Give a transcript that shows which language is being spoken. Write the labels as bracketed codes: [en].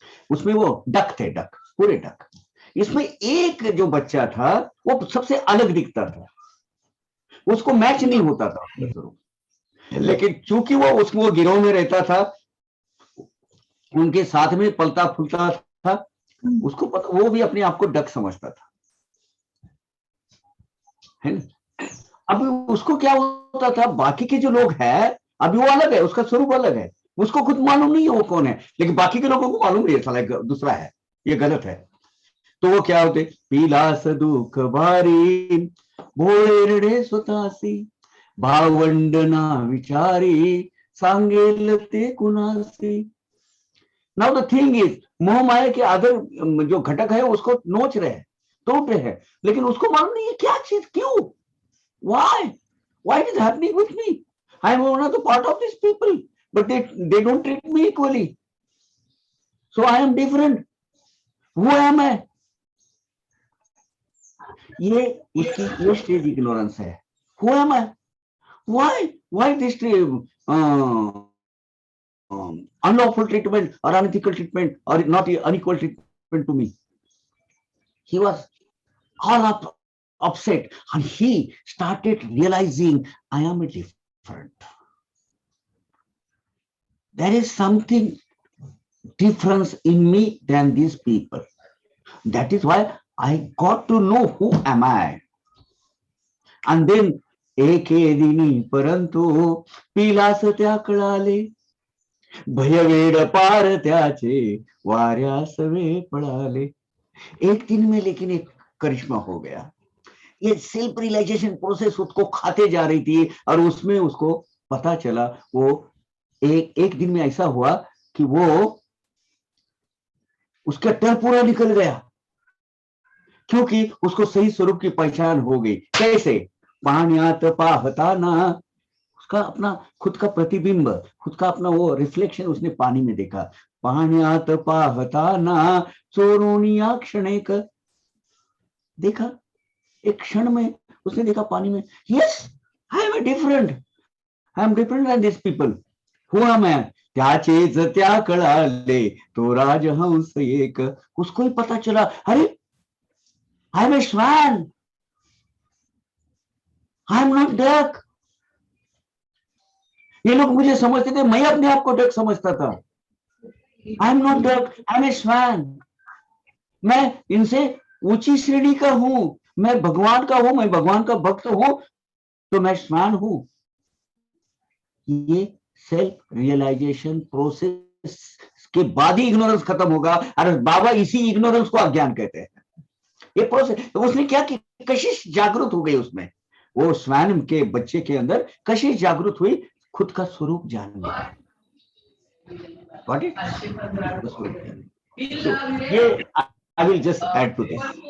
[hi] उसमें वो डक थे, डक, पूरे डक। इसमें एक जो बच्चा था वो सबसे अलग दिखता था, उसको मैच नहीं होता था, लेकिन चूंकि वो उसको गिरोह में रहता था, उनके साथ में पलता फूलता था, उसको पता, वो भी अपने आप को डक समझता था, है ना। अब उसको क्या होता था, बाकी के जो लोग हैं अभी वो अलग है, उसका स्वरूप अलग है, उसको खुद मालूम नहीं है वो कौन है, लेकिन बाकी के लोगों को मालूम नहीं है साला दूसरा है, ये गलत है। [mr] तो वो क्या होते, पीलास दुख भारी भोळे रडे स्वतासी, भावंडना विचारी सांगेल ते कुणासी। [en] now the thing is, [hi] मोह माया के अदर जो घटक है उसको नोच रहे हैं, तोड़ रहे हैं, लेकिन उसको मालूम नहीं है क्या चीज, क्यों, [en] why it is happening with me? I am one of the part of these people, but they don't treat me equally, so I am different. Who am I? [hi] ये इसकी ये स्टेज इग्नोरेंस है। [en] Who am I? Why this unlawful treatment or unethical treatment or not unequal treatment to me? He was all upset and he started realizing I am different. there is something difference in me than these people. That is why I got to know who am I. And then [mr] एके दिनी परंतु पिलास त्या कळाले, भयवेड पार त्याचे वाऱ्यास वे पळाले. [hi] एक दिन में लेकिन एक करिश्मा हो गया. ये सेल्फ रियलाइजेशन प्रोसेस उसको खाते जा रही थी और उसमें उसको पता चला, वो एक दिन में ऐसा हुआ कि वो उसका डर पूरा निकल गया, क्योंकि उसको सही स्वरूप की पहचान हो गई. कैसे? [mr] पाण्यात पाहताना, [hi] उसका अपना खुद का प्रतिबिंब, खुद का अपना वो रिफ्लेक्शन उसने पानी में देखा. [mr] पाण्यात पाहताना चोरुनिया क्षणेक, [hi] देखा एक क्षण में उसने देखा पानी में, [en] Yes I am different, I am different than this people. Who am I? [mr] त्याचेच त्या कळाले तो राजहंस एक. [hi] उसको ही पता चला, अरे [en] I am a swan, I am not duck. [hi] ये लोग मुझे समझते थे, मैं अपने आप को डक समझता था. [en] I am not duck, I am a swan. [hi] मैं इनसे ऊंची श्रेणी का हूं, मैं भगवान का हूं, मैं भगवान का भक्त हूं, तो मैं श्वान हूं. ये सेल्फ रियलाइजेशन प्रोसेस के बाद ही इग्नोरेंस खत्म होगा. और बाबा इसी इग्नोरेंस को अज्ञान कहते हैं. ये प्रोसेस, तो उसने क्या की, कशिश जागृत हो गई उसमें. वो स्वयं के बच्चे के अंदर कशिश जागृत हुई, खुद का स्वरूप जानने का. [en] ये I will just add to this.